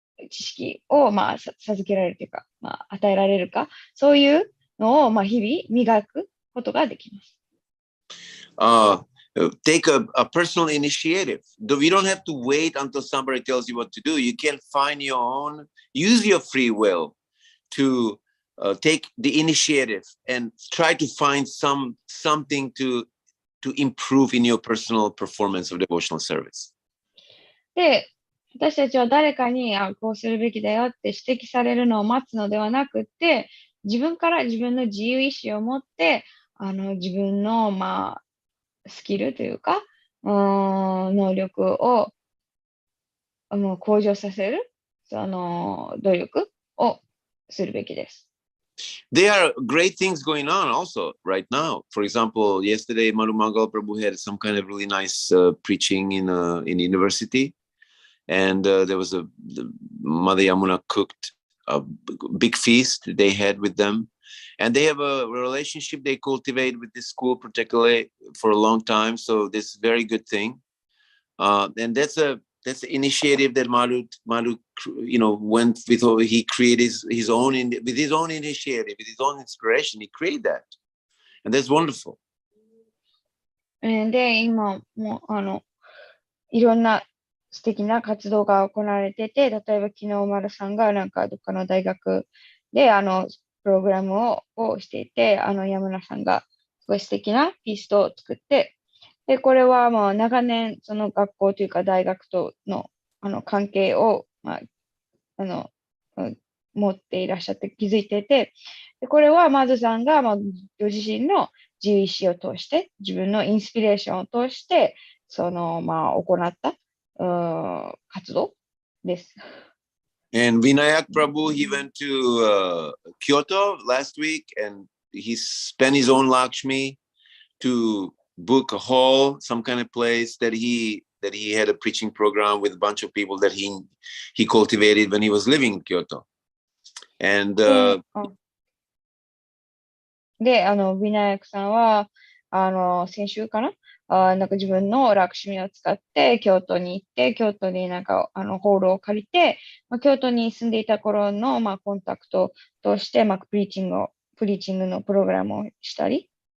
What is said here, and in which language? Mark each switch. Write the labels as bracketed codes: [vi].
[ja] 知識を授けられるというか、与えられるか、そういうのを日々磨くことができます。 [en] Take a personal initiative. We don't have to wait until somebody tells you what to do. You can find your own, use your free will to take the initiative and try to find something to improve in your personal performance of devotional service. [ja] で、私たちは誰かにこうするべきだよって指摘されるのを待つのではなくて、自分から自分の自由意志を持って、自分の、スキルというか、能力を向上させる、努力をするべきです。 [en] There are great things going on also right now. For example, yesterday Marumangal Prabhu had some kind of really nice preaching in university, and there was the Mother Yamuna cooked a big feast they had with them, and they have a relationship they cultivate with this school particularly for a long time. So this is a very good thing, and that's an initiative that Maru, went with. He created his own with his own initiative, with his own inspiration. He created that, and that's wonderful. [ja] で、今もいろんな素敵な活動が行われてて、例えば昨日丸さんがなんかどっかの大学でプログラムをしていて、山村さんがすごい素敵なピーストを作って、で、これはもう長年その学校というか大学との関係を、持っていらっしゃって気づいていて、でこれはマズさんが、ご自身の自由意志を通して、自分のインスピレーションを通して、行った活動です。 [en] And Vinayak Prabhu, he went to Kyoto last week, and he spent his own Lakshmi to book a hall, some kind of place that he had a preaching program with a bunch of people that he cultivated when he was living in Kyoto. And [ja] で、ヴィナヤクさんは、先週かななんか自分のラクシミを使って京都に行って、京都になんかホールを借りて、京都に住んでいた頃の、コンタクトとして、プリーチングのプログラムをしたり。